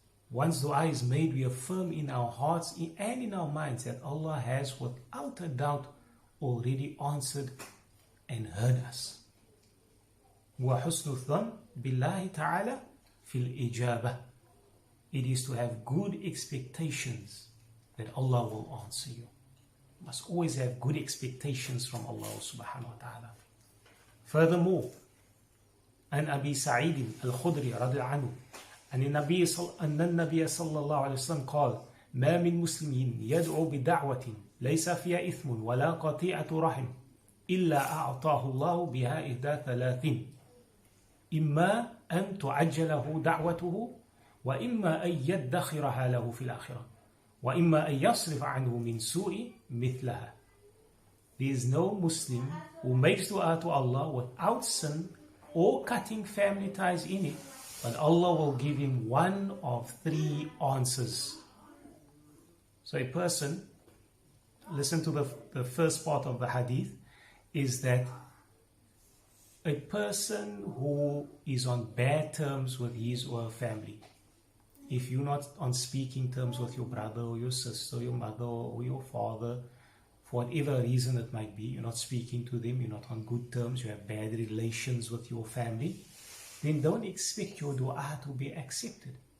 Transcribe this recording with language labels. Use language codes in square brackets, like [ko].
[en] Once dua is made, we affirm in our hearts and in our minds that Allah has without a doubt already answered and heard us. [ar] وَحُسْنُ الظَّنِّ بِاللَّهِ تَعَالَى فِي الْإِجَابَةِ. [en] It is to have good expectations that Allah will answer you. You must always have good expectations from Allah subhanahu wa ta'ala. [ar] Furthermore, عن أبي سعيد الخدري رضي عنه أن النبي صلى الله عليه وسلم قال: ما من مسلم يدعو بدعوة ليس فيها إثم ولا قطيعة رحم إلا أعطاه الله بها إحدى ثلاث: إما أن تعجله دعوته، وإما أن يدخرها له في الآخرة، وإما أن يصرف عنه من سوء مثلها. [en] There is no Muslim who makes dua to Allah without sin or cutting family ties in it, but Allah will give him one of three answers. So a person, listen to the first part of the hadith, is that a person who is on bad terms with his or her family, if you're not on speaking terms with your brother or your sister, or your mother or your father, for whatever reason it might be, you're not speaking to them, you're not on good terms, you have bad relations with your family, then don't expect your dua to be accepted.